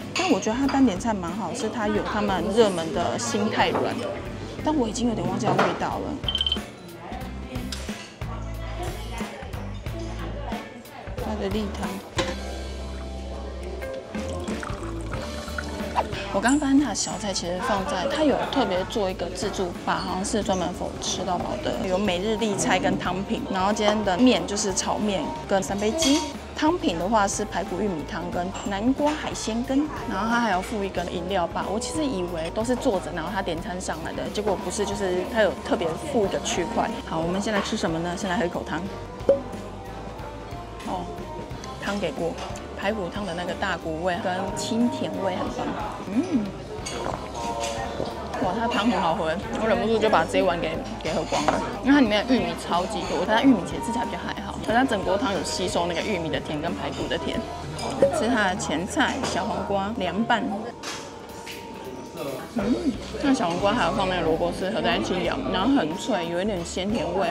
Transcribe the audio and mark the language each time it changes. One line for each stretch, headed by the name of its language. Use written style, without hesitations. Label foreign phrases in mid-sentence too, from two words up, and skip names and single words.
Chinese: 但我覺得它單點菜蠻好，是它有他們熱門的心太軟，但我已經有點忘記它味道了。它的例湯，我剛刚發現它的小菜其實放在，它有特別做一個自助吧，好像是專門否吃到飽的，有每日例菜跟湯品。然後今天的麵就是炒麵跟3杯雞，湯品的話是排骨玉米湯跟南瓜海鮮羹，然後它還有附一個飲料吧。我其實以為都是坐着，然後他點餐上來的，結果不是，就是它有特別附一個區塊。好，我們先來吃什麼呢？先來喝一口湯。哦，湯給過，排骨湯的那個大骨味跟清甜味很棒。哇，它的湯很好喝，我忍不住就把這一碗給喝光了，因為它裡面的玉米超級多，但它玉米其實吃起來比較還好，可是它整鍋湯有吸收那個玉米的甜跟排骨的甜。來吃它的前菜小黃瓜涼拌。那小黃瓜還有放那個蘿蔔絲合在一起咬，然後很脆，有一點鮮甜味。